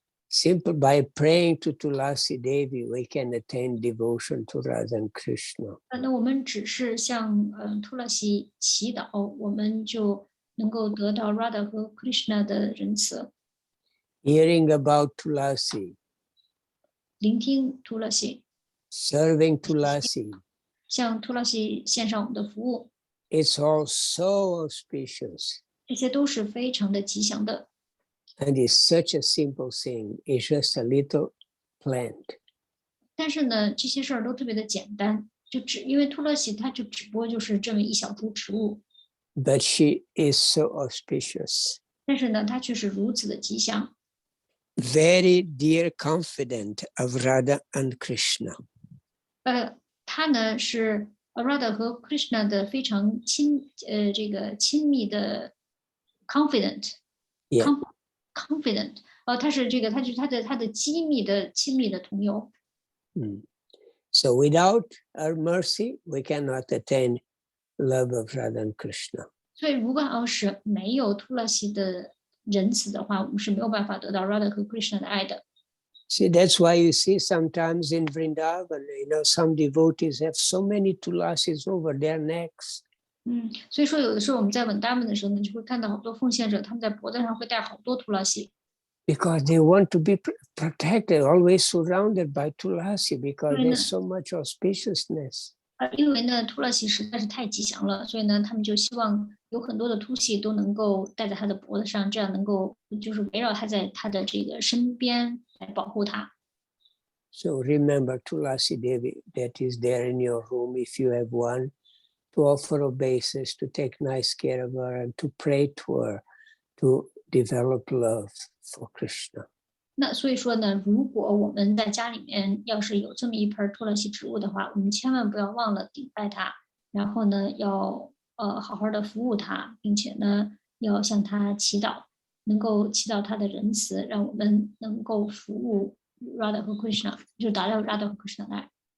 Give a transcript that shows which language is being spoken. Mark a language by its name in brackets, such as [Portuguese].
[English] Simply by praying to Tulasi Devi, we can attain devotion to Radha and Krishna. [Chinese] 那我们只是向图勒西祈祷，我们就能够得到 Radha 和 Krishna 的仁慈。 [English] Hearing about Tulasi, [Chinese] 聆听图勒西， [English] serving Tulasi, [Chinese] 向图勒西献上我们的服务， [English] it's all so auspicious. [Chinese] 这些都是非常的吉祥的。 [English] And it's such a simple thing. It's just a little plant. [Chinese] 但是呢，这些事儿都特别的简单，因为图勒西它就只不过就是这么一小株植物。 [English] But she is so auspicious. [Chinese] 但是呢，它却是如此的吉祥。 [English] Very dear confidant of Radha and Krishna. [Chinese] 他呢是 Radha 和 Krishna 的非常这个亲密的 confident。confident， 他是这个，他的亲密的同游。 [English] So without her mercy, we cannot attain love of Radha and Krishna. [Chinese] 所以如果要是没有图勒西的仁慈的话，我们是没有办法得到 Radha 和 Krishna 的爱的。 [English] See, that's why you see sometimes in Vrindavan, some devotees have so many tulasis over their necks. [Chinese] 所以说有的时候我们在稳达们的时候呢，就会看到好多奉献者，他们在脖子上会戴好多图勒西。 [English] Because they want to be protected, always surrounded by tulasi, because there's so much auspiciousness. [Chinese] 因为呢，图勒西实在是太吉祥了，所以呢，他们就希望有很多的突系都能够戴在他的脖子上，这样能够就是围绕他在他的这个身边来保护他。 [English] So remember Tulasi Devi that is there in your room, if you have one, to offer obeisance, to take nice care of her, and to pray to her, to develop love for Krishna. [Chinese] 那所以说呢，如果我们在家里面要是有这么一盆托勒西植物的话，我们千万不要忘了顶拜它，然后呢，要好好的服务它，并且呢，要向它祈祷，能够祈祷他的仁慈，让我们能够服务 Radha 和 Krishna， 就达到 Radha 和 Krishna 的爱。